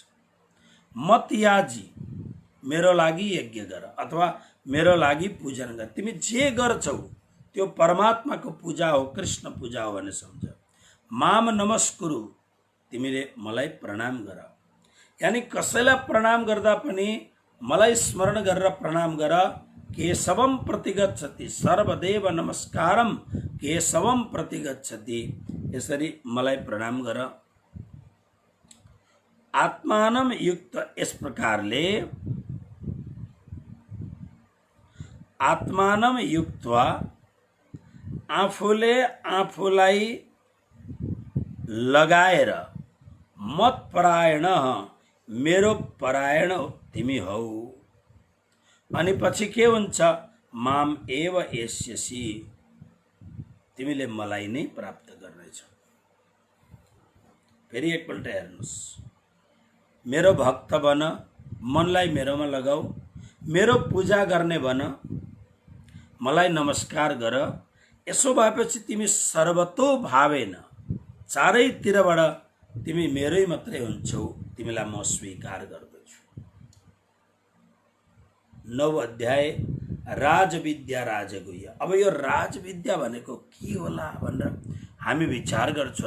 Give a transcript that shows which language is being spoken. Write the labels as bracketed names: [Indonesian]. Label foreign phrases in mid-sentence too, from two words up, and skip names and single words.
[Sanskrit] मत याजी, [Nepali] मेरो लागि यज्ञ गर अथवा मेरो लागि पूजन गर। तिमी जे गर्छौ त्यो परमात्माको पूजा हो, कृष्ण पूजा हो भने सम्झ। [Sanskrit] माम नमस्कुरु, [Nepali] तिमीले मलाई प्रणाम गर। यानी कसैलाई प्रणाम गर्दा पनि मलाई स्मरण गरेर प्रणाम गर। [Sanskrit] केशवम प्रतिगच्छति, सर्वदेव नमस्कारम केशवम प्रतिगच्छति। [Nepali] यसरी मलाई प्रणाम गर। [Sanskrit] आत्मानं युक्त, [Nepali] यस प्रकारले [Sanskrit] आत्मानं युक्त्वा, [Nepali] आफूले आफूलाई लगाएर, [Sanskrit] मत परायण, [Nepali] मेरो परायण तिमी हौ। अनि पछि के हुन्छ, [Sanskrit] माम एव एष्यसि, [Nepali] तिमीले मलाई नै प्राप्त गर्नेछौ। फेरि एकपल्ट हेर्नुहोस्, मेरो भक्त बन, मनलाई मेरोमा लगाऊ, मेरो पूजा गर्ने बन, मलाई नमस्कार गर। यसो भएपछि तिमी [Sanskrit] सर्वतो भावेन, [Nepali] चारैतिरबाट तिमी मेरै मात्रै हुन्छौ, तिमीलाई म स्वीकार गर्दछु। 9 अध्याय राजविद्या राजगुह्य। अब यो राजविद्या भनेको के होला भनेर हामी विचार गर्छौँ।